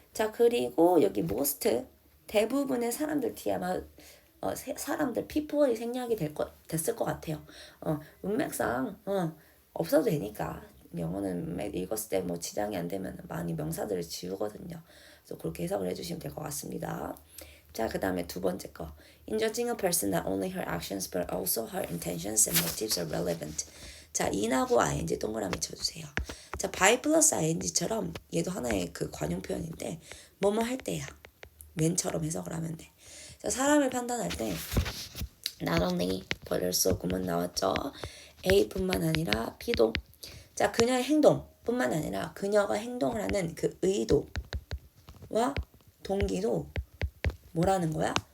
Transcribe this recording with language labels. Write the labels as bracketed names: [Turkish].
[Korean] 자, 그리고 여기 most 대부분의 사람들 뒤에 아마 사람들 people이 생략이 됐을 것 같아요. 문맥상 없어도 되니까 영어는 읽었을 때 뭐 지장이 안 되면 많이 명사들을 지우거든요. 그래서 그렇게 해석을 해주시면 될 것 같습니다. 자, 그 다음에 두 번째 거. [English] In judging a person, not only her actions but also her intentions and motives are relevant. [Korean] 자, in하고 ing 동그라미 쳐주세요. 자, by plus ing처럼 얘도 하나의 그 관용 표현인데 뭐뭐 할 때야. when처럼 해석을 하면 돼. 자, 사람을 판단할 때 not only but also 구문 나왔죠. A뿐만 아니라 B도 자, 그녀의 행동뿐만 아니라 그녀가 행동을 하는 그 의도와 동기도 뭐라는 거야?